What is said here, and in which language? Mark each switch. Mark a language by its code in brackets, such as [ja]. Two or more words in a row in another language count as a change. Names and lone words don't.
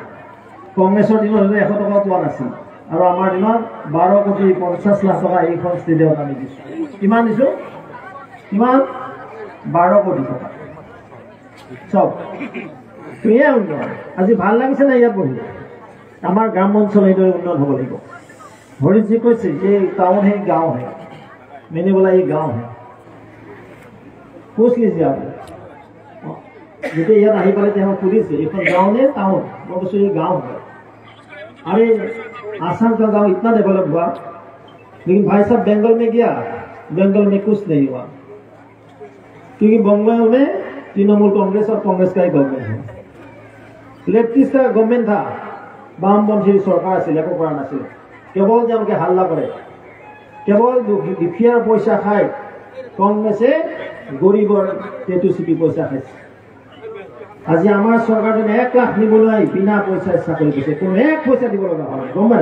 [as] কংগ্ৰেছৰ দিনত 100 টকা পোৱা নাছিল, আৰু আমাৰ দিনত 12,50,00,000 টকা এইখন ষ্টেডিয়ামত আমি দিছোঁ। কিমান দিছোঁ? কিমান? 12 কোটি টকা। চব এয়াই উন্নয়ন। আজি ভাল লাগিছে নাই ইয়াত বহি? আমাৰ গ্ৰাম অঞ্চল এইদৰে উন্নয়ন হ'ব লাগিব। হৰিতজী কৈছে যে [hi] टाउन है गाँव है, मैंने बोला ये गाँव है, पूछ लीजिए आप। जैसे यहाँ नहीं पाले थे हम पुलिस से, ये गाँव ने टाउन, वो तो ये गाँव है। अरे आसाम का गाँव इतना डेवलप हुआ, लेकिन भाई साहब बंगाल में गया, बंगाल में कुछ नहीं हुआ, क्योंकि बंगाल में तृणमूल कांग्रेस और कांग्रेस का ही गवर्नमेंट है। लेफ्टिस्ट का गवर्नमेंट था, [as] বামপন্থী চৰকাৰ আছিলে, একো কৰা নাছিলে, কেৱল তেওঁলোকে হাল্লা কৰে, কেৱল দুখীয়াৰ পইচা খায়। কংগ্ৰেছে গৰীবৰ টেটু চিপি পইচা খাইছে। আজি আমাৰ চৰকাৰজনে 1 লাখ নিবলৈ বিনা পইচাৰ চাকৰি দিছে, কোনো 1 পইচা দিব লগা হয়, গম পায়?